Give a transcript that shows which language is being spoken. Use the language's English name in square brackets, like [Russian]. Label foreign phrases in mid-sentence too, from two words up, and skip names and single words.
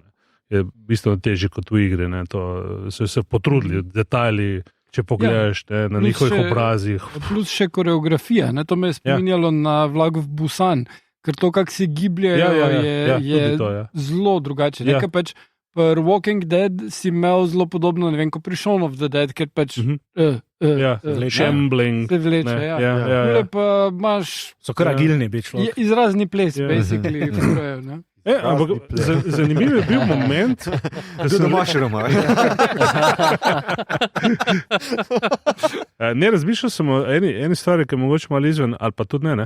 [Slovenian] Je bistveno težje kot v igri, to so se potrudili, detajli, če pogledaš na njihovih obrazih. Plus še koreografija, to me je spominjalo na Vlak v Busan, ker to, kak se gibljajo, je zelo drugače. Nekaj pač pri Walking Dead si imel zelo podobno, ne vem, ko pri Shaun of the Dead, ker pač shambling. Se vleče, Tule pa imaš... So kar agilni bi človek. Izrazni ples, basically. Ampak zanimiv je bil moment, da se domaširamo. Ne, razmišljal sem o eni stvari, ki je mogoče malo izven, ali pa tudi ne.